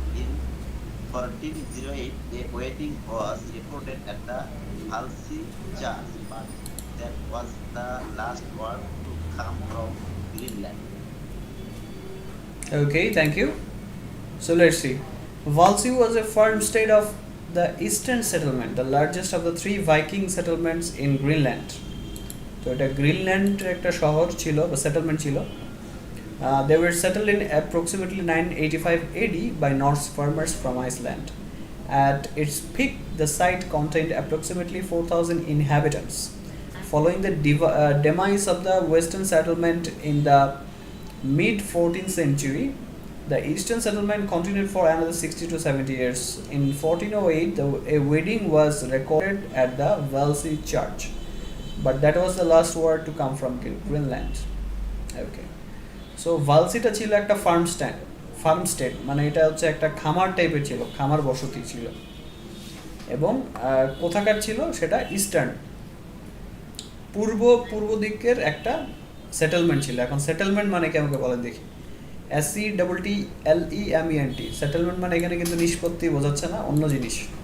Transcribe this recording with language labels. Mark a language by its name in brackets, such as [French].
[English] In 1408, a wedding was reported at the Halsey Church, but that was the last word to come from Greenland. Okay, thank you. So let's see. Valsy was a farm state of the eastern settlement, the largest of the three Viking settlements in Greenland. [Bangla] তো এটা Greenland একটা শহর ছিল বা settlement ছিল। [English] They were settled in approximately 985 AD by Norse farmers from Iceland. At its peak, the site contained approximately 4,000 inhabitants. Following the demise of the western settlement in the mid 14th century, the eastern settlement continued for another 60 to 70 years. In 1408, a wedding was recorded at the Valsey Church, but that was the last word to come from Greenland. Okay. [Bangla] So ভালসিটা ছিল একটা farm state, মানে এটা হচ্ছে একটা খামার টাইপের ছিল, খামার বসতি ছিল, এবং কোথাকার ছিল সেটা ইস্টার্ন, পূর্ব দিকের একটা সেটেলমেন্ট ছিল। এখন সেটেলমেন্ট মানে কি আমাকে বলেন দেখি? SETTLEMENT, সেটেলমেন্ট মানে এখানে কিন্তু নিষ্পত্তি বোঝাচ্ছে না, অন্য জিনিস।